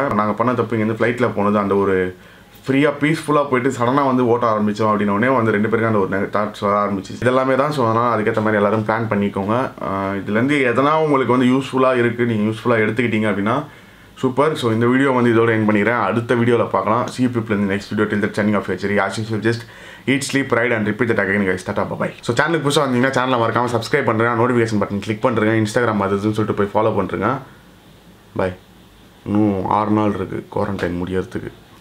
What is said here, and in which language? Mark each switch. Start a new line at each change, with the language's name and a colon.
Tamil: நாங்கள் பண்ண தப்பு இங்கேருந்து ஃப்ளைட்டில் போனது அந்த ஒரு ஃப்ரீயாக பீஸ்ஃபுல்லாக போயிட்டு சடனாக வந்து ஓட்ட ஆரம்பித்தோம் அப்படின்னோடனே வந்து 2 பேருக்கு அந்த ஒரு தாட்ஸ் வர ஆரம்பிச்சு. இதெல்லாமே தான். ஸோ அதனால் அதுக்கேற்ற மாதிரி எல்லோரும் பிளான் பண்ணிக்கோங்க. இதுலேருந்து எதனா உங்களுக்கு வந்து யூஸ்ஃபுல்லாக இருக்குது, நீங்கள் யூஸ்ஃபுல்லாக எடுத்துக்கிட்டீங்க அப்படின்னா சூப்பர். ஸோ இந்த வீடியோ வந்து இதோட எண்ட் பண்ணிக்கிறேன். அடுத்த வீடியோவில் பார்க்கலாம்.
English: See you people in the next video. Till the signing off your journey. As usual, just eat, sleep, ride and repeat that again guys. Tata, bye.
Tamil: So சேனலுக்கு புதுசாக வந்தீங்கன்னா சேனலை மறக்காமல் சப்ஸ்கிரைப் பண்ணுறேன், நோட்டிஃபிகேஷன் பட்டன் கிளிக் பண்ணுறேன், Instagram அதுன்னு சொல்லிட்டு போய் ஃபாலோ பண்ணுறேங்க. பை. இன்னும் 6 நாள் இருக்குது குவாரண்டைன் முடியறதுக்கு.